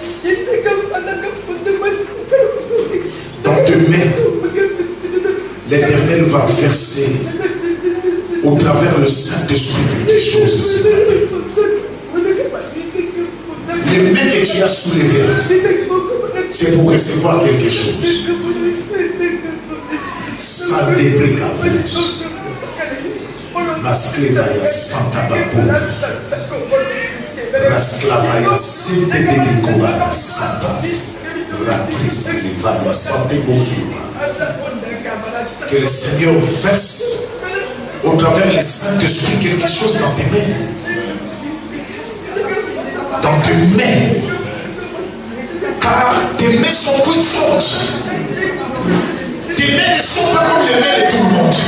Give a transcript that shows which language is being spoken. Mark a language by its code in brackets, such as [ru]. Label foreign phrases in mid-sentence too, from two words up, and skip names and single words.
[fr] Dans tes mains, l'Éternel va verser au travers le Saint-Esprit des choses. Les mains que tu as soulevées, c'est pour recevoir quelque chose. Ça débrique à plus. Masclevaya Santa Babou. Rasclavaya Sente Bebekobaya Santa. Raprise Levaya Sante Bokiwa. Que le Seigneur verse au travers le Saint-Esprit quelque chose dans tes mains. Dans tes mains. Car tes mains sont puissantes. Tes mains ne sont pas comme les mains de tout le monde.